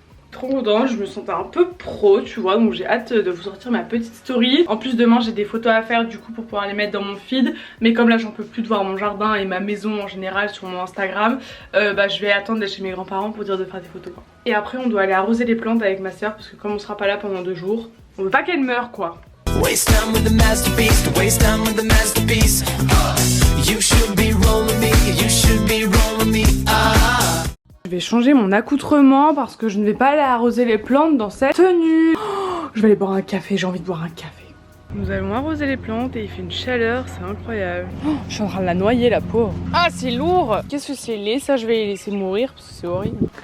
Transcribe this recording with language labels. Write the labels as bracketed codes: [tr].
[fr] Trop contente, je me sentais un peu pro tu vois, donc j'ai hâte de vous sortir ma petite story. En plus demain j'ai des photos à faire du coup pour pouvoir les mettre dans mon feed. Mais comme là j'en peux plus de voir mon jardin et ma maison en général sur mon Instagram, bah je vais attendre d'être chez mes grands-parents pour dire de faire des photos quoi. Et après on doit aller arroser les plantes avec ma soeur parce que comme on sera pas là pendant 2 jours, on veut pas qu'elle meure quoi. [en] Waste time with the masterpiece, waste time with the masterpiece. You should be rolling me, you should be rolling me. [fr] Je vais changer mon accoutrement parce que je ne vais pas aller arroser les plantes dans cette tenue. Oh, je vais aller boire un café, j'ai envie de boire un café. Nous allons arroser les plantes et il fait une chaleur, c'est incroyable. Oh, je suis en train de la noyer la pauvre. Ah c'est lourd. Qu'est-ce que c'est laid ça, je vais les laisser mourir parce que c'est horrible.